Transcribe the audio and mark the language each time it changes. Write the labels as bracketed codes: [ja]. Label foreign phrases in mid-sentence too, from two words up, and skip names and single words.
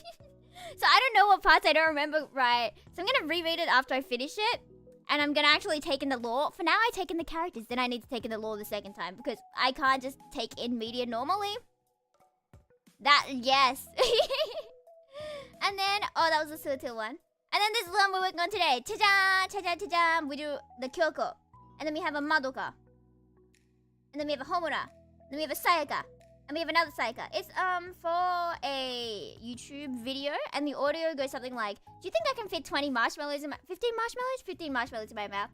[en] So I don't know what parts I don't remember right. So I'm gonna reread it after I finish it. And I'm gonna actually take in the lore. For now, I take in the characters. Then I need to take in the lore the second time. Because I can't just take in media normally. That, yes. And then, oh, that was the Sutil one. And then this is the one we're working on today. Ta-jan, ta-jan, ta-jan. We do the Kyoko. And then we have a Madoka. And then we have a Homura. And then we have a Sayaka. And we have another Sayaka. It's for a YouTube video, and the audio goes something like, "Do you think I can fit 20 marshmallows in my 15 marshmallows? 15 marshmallows in my mouth?"